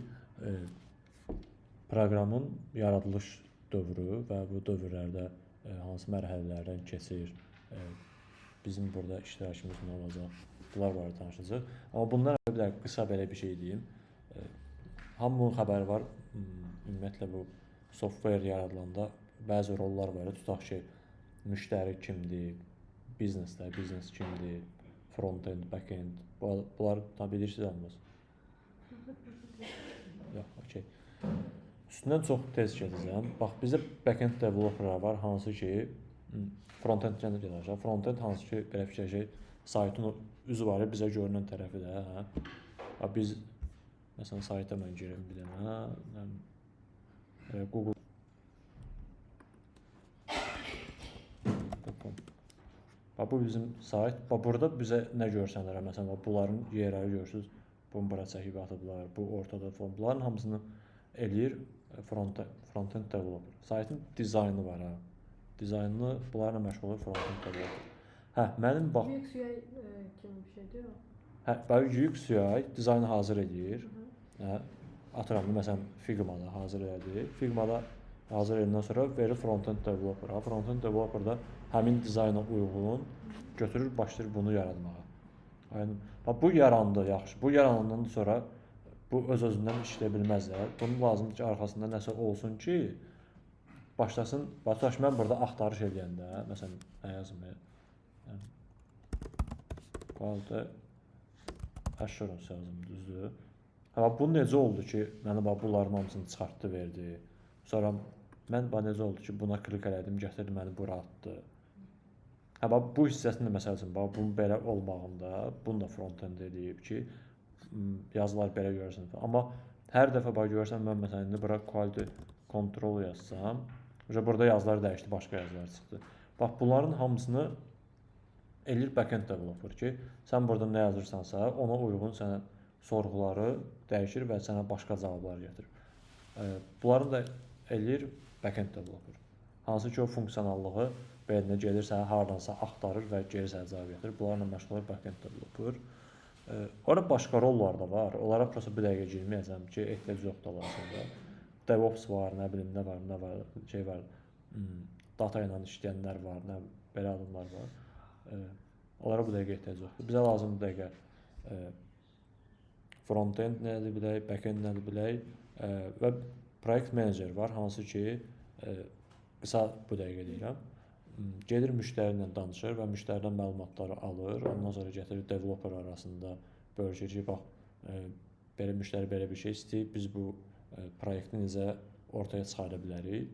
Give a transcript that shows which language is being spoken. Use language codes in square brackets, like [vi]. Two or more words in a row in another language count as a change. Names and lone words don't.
[az] Proqramın yaradılış dövrü və bu dövrlərdə hansı mərhələlərdən keçir, bizim burada iştirakımız nə olacaq, bunlar barədə danışacağıq. Amma bundan əvvəl qısa belə bir şey deyim. Hamının xəbəri var, ümumiyyətlə bu software yaradılanda bəzi rollar var. Tutaq ki, müştəri kimdir, biznesdə, biznes kimdir, [en] front-end, back-end, [az] bunlar tabi bilirsiniz olmaz. Yox, okey. Üstündən çox tez gedəcəm. Bax, bizdə [en] back-end developerlar [az] var, hansı ki, front-enddən də gedəcək. Front-end hansı ki, belə fikirləşək, saytın üzü var, bizə görünən tərəfi də. Hə? Biz, məsələn, sayta mən girəm bir dənə, Google. Bu bizim sayt. Burada bizə nə görsənlər, məsələn, bunların yerləri görürsünüz. Bunu bura çəkib atıblar, bu ortada falan. Bunların hamısını eləyir [en] front-end developer. [az] Saytın dizaynı var, ha. Dizaynını bunlarla məşğul olur [en] front-end developer. [az] Hə, mənim bax... UX UI kimi bir şeydir o. Hə, UX UI dizaynı hazır edir. Hə, atıram, məsələn, Figma-da hazır edir. Figma-da hazır ediləndən sonra verir [en] front-end developer. Front-end developer [az] da həmin dizayna uyğun götürür, başlayır bunu yaratmağa. Bu yarandı, yaxşı. Bu yaranandan sonra bu öz-özündən işləyə bilməzlər. Bunun lazımdır ki, arxasında nəsə olsun ki, başlasın. Tutaq, mən burada axtarış edəndə, məsələn, nə yazım? [en] Quality assurance [az] yazım, düzdür. Bu necə oldu ki, mənə bunların hamısını çıxartdı, verdi. Sonra mən necə oldu ki, buna klik elədim, gətirdi, məni bura atdı. Bu hissəsində məsəl üçün, bunun belə olmağında, bunu da front-end edib ki, yazılar belə görürsən. Amma hər dəfə görürsən, mən məsələn, indi bura [en] quality control [az] yazsam, burada yazılar dəyişdi, başqa yazılar çıxdı. Bunların hamısını eləyir [en] back-end developer [az] ki, sən burada nə yazırsansa, ona uyğun sənə sorğuları dəyişir və sənə başqa cavablar gətirir. Bunları da eləyir [en] back-end developer. [az] Hansı ki, o funksionallığı belinə gelirsə, haradansa axtarır və geri sənə cavab gətirir. Bunlarla məşğul olur [en] back-end developer. [az] Orada başqa rollar da var. Onlara prosta bir dəqiqə girməyəcəm ki, ehtiyac yoxdur aslında. DevOps var, nə bilim, nə var, şey var, data ilə işləyənlər var, belə adımlar var. Onlara bu dəqiqə ehtiyac yoxdur. Bizə lazımdır dəqiqə front-end nədir bilək, back-end nədir bilək və proyekt menecer var, hansı ki, qısa bu dəqiqə deyirəm. Gedir müştəri ilə danışır və müştəridən məlumatları alır. Ondan sonra gətirir developer arasında bölüşür ki, bax, belə müştəri belə bir şey istəyir, biz bu proyekti necə ortaya çıxara bilərik.